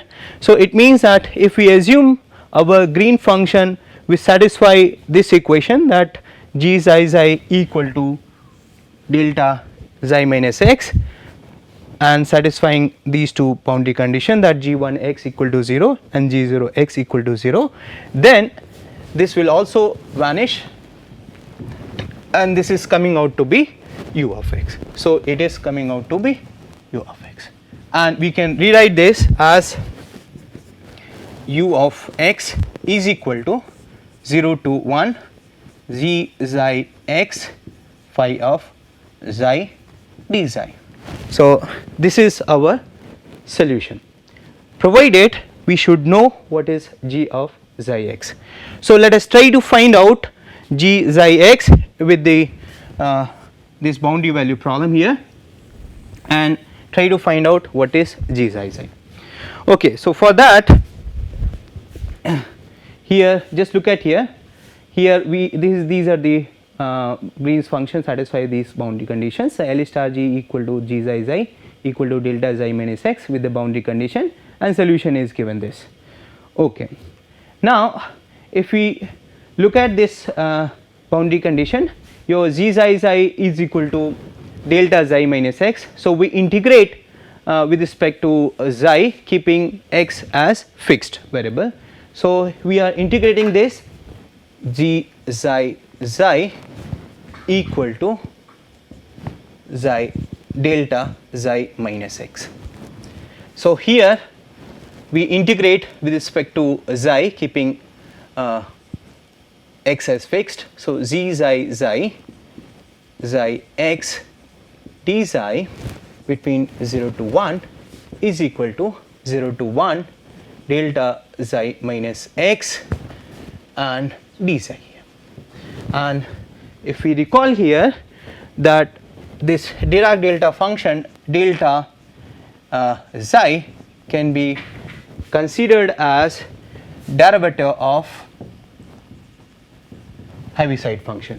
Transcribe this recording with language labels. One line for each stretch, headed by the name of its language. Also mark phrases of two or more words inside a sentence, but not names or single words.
English: So it means that if we assume our green function will satisfy this equation, that g xi equal to delta xi minus x and satisfying these two boundary condition, that g1 x equal to 0 and g0 x equal to 0, then this will also vanish and this is coming out to be u of x. So it is coming out to be u of x, and we can rewrite this as u of x is equal to 0 to 1 g xi x phi of xi d xi. So this is our solution, provided we should know what is g of xi x. So let us try to find out g xi x with the this boundary value problem here and try to find out what is g xi xi. Okay, so for that here just look at here these are the Green's function satisfy these boundary conditions. So L star g equal to g xi xi equal to delta xi minus x with the boundary condition, and solution is given this. Okay, now if we look at this boundary condition, your g xi xi is equal to delta xi minus x. So we integrate with respect to xi, keeping x as fixed variable. So we are integrating this g xi xi equal to xi delta xi minus x. So here we integrate with respect to xi, keeping x as fixed. So g xi xi xi x d xi between 0 to 1 is equal to 0 to 1 delta xi minus x and d xi. And if we recall here that this Dirac delta function delta xi can be considered as derivative of Heaviside function.